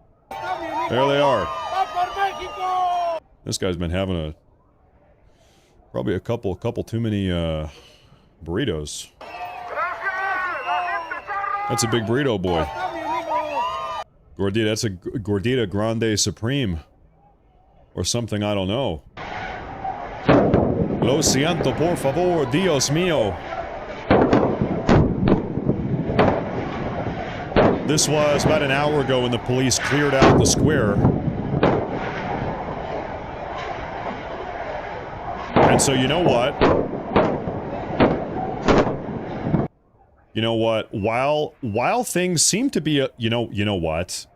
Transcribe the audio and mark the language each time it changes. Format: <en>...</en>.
<en>There they are. This guy's been having probably a couple too many burritos. That's a big burrito, boy. Gordita, that's a Gordita Grande Supreme. Or something, I don't know.</en> <es>Lo siento, por favor, Dios mío.</es> <en>This was about an hour ago when the police cleared out the square. And so you know what? You know what? While things seem to be you know what?</en>